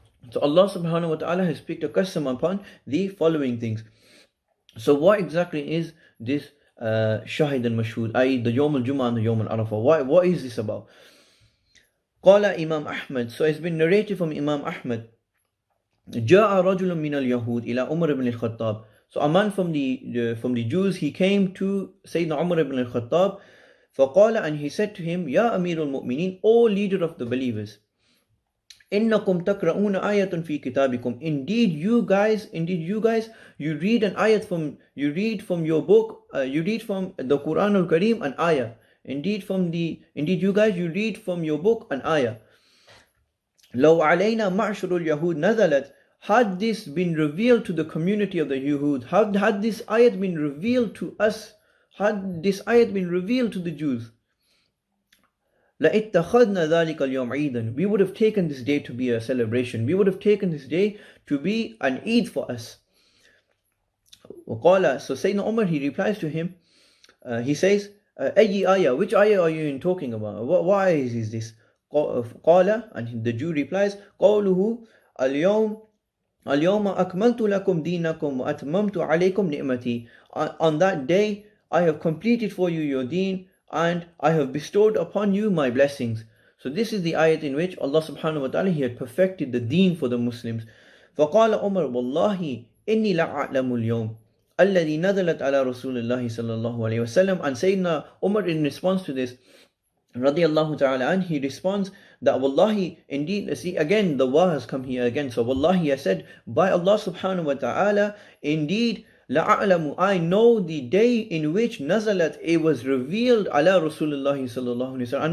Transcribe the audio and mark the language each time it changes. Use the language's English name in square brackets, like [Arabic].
[English] So Allah subhanahu wa ta'ala has picked a qasam upon the following things. So what exactly is this Shahid and Mashhud, i.e. the Yawm al-Jum'ah and the Yawm al-Arafah? What is this about? Qala Imam Ahmad. So it's been narrated from Imam Ahmad. [Arabic] جاء رجل من اليهود إلى عمر بن الخطاب. [English] So a man from the Jews, he came to Sayyidina Umar ibn al-Khattab, فقال, and he said to him, Ya Amir al-Mu'mineen, O leader of the believers, [Arabic] إنكم تقرؤون آية في كتابكم. [English] Indeed you guys, you read an ayat from your book, you read from the Qur'an al-Kareem an ayah. Indeed you guys, you read from your book an ayah. [Arabic] لو علينا معشر اليهود نزلت. [English] Had this been revealed to the community of the Yahud, had this ayat been revealed to us, had this ayat been revealed to the Jews, [Arabic] لَإِتَّخَذْنَا ذَلِكَ الْيَوْمَ عِيدًا. [English] We would have taken this day to be a celebration. We would have taken this day to be an Eid for us. وقال, so Sayyidina Umar, he replies to him, he says, أي ayah, which ayah are you talking about? Why is this? [Arabic] قال, [English] and the Jew replies, [Arabic] قوله اليوم أكملت لكم دينكم وأتممت عليكم نعمتي. [English] On that day I have completed for you your deen, and I have bestowed upon you my blessings. So this is the ayat in which Allah subhanahu wa ta'ala, he had perfected the deen for the Muslims. [Arabic] فقال عمر والله إني لا أعلم اليوم الذي نزلت على رسول الله صلى الله عليه وسلم. [English] And Sayyidina Umar, in response to this, radiyallahu ta'ala, and he responds that wallahi, indeed, see again the wa has come here again. So wallahi, I said, by Allah subhanahu wa ta'ala, indeed la'a'lamu, I know the day in which nazalat, it was revealed ala Rasulullah sallallahu alayhi wa sallam.